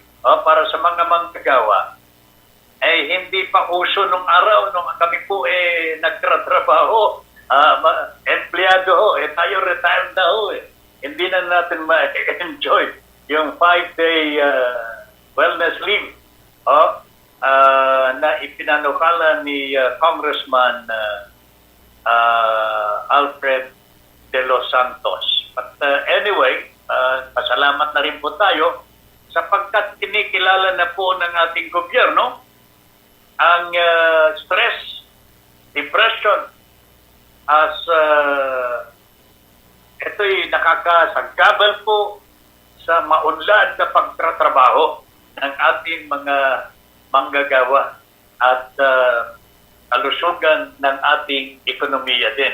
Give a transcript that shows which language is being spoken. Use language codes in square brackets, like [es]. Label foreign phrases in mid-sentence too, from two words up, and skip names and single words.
[tl] para sa mga manggagawa, ay hindi pa uso nung araw nung kami po nagtratrabaho, empleyado tayo retired na hindi na natin ma-enjoy yung [en] 5-day wellness leave [tl] na ipinanukala ni Congressman Alfred de los Santos. [en] But anyway, [tl] pasalamat na rin po tayo sapagkat kinikilala na po ng ating gobyerno ang stress, depression as ito'y nakakasagabal po sa maunlad na pagtatrabaho ng ating mga manggagawa at kalusugan ng ating ekonomiya din.